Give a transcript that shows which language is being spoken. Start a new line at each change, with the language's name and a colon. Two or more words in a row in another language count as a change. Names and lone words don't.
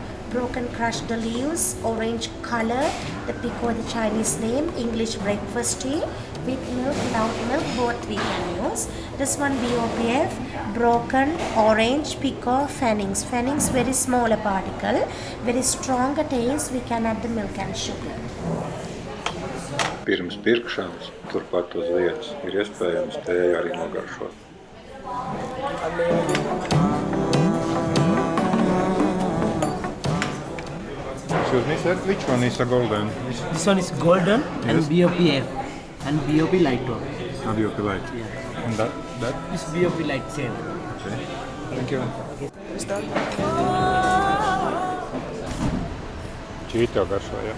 English: Broken crushed the leaves, orange color. The pekoe, the Chinese name, English breakfast tea. With milk, without milk, both we can use. This one BOPF, broken orange pekoe fannings. Fannings very smaller particle, very stronger taste. We can add the milk and sugar.
Latvian: Pirms pirkšanas, turpat uz vietas, ir iespējams tēju arī nogaršot.
English: Excuse me, sir, which one is a golden? This one is golden and BOPF and BOP light one. How do you feel like? Yeah. And that? This BOP light same. Okay. Thank you.
Latvian: Šķīt jau garšo, ja?